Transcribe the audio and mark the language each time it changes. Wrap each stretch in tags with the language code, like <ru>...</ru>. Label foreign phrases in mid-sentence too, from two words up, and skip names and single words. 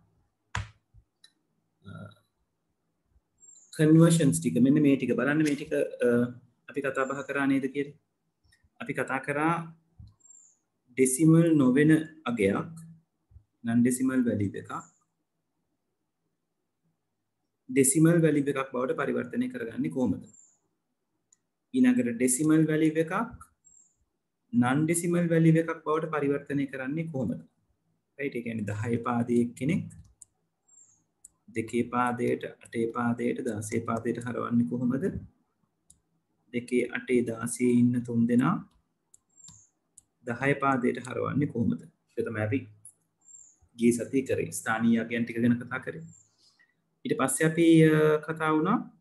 <si>conversions ටික මෙන්න මේ ටික බලන්න මේ ටික අපි කතා බහ කරා නේද කියලා අපි කතා කරා decimal නොවන අගයක්</si> <en>non decimal value</en> <si>එකක්</si> <en>decimal value</en> <si>එකක් බවට පරිවර්තනය කරගන්නේ කොහොමද ඊළඟට decimal value එකක්</si> <en>non decimal value</en> <si>එකක් බවට පරිවර්තනය කරන්නේ කොහොමද right ඒ කියන්නේ 10 පාදයක කෙනෙක් 2 පාදයට 8 පාදයට 16 පාදයට හරවන්නේ කොහොමද 2 8 16 ඉන්න තුන් දෙනා 10 පාදයට හරවන්නේ කොහොමද ඒක තමයි අපි ගිය සතියේ කරේ ස්ථානීය අගයන් ටික ගැන කතා කරේ ඊට පස්සේ අපි කතා වුණා</si>